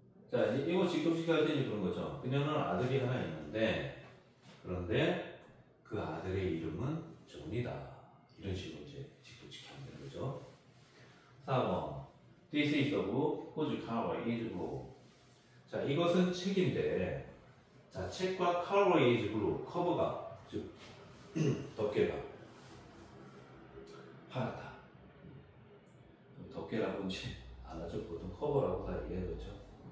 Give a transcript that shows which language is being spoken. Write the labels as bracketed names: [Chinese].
[Korean] 자, 이거 직접식 할 때는 그런 거죠. 그녀는 아들이 하나 있는데, 그런데 그 아들의 이름은 존이다. 이런 식으로 이제 직접식 하면 되는 거죠. 4번. [English] This is the book whose cover is blue. [Korean] 자, 이것은 책인데, 자, 책과 [English] cover is blue. [Korean] 커버가, 즉, 덮개가 파랗다. 덮개라고 이제 안 하죠. 보통 커버라고 다 얘기하죠.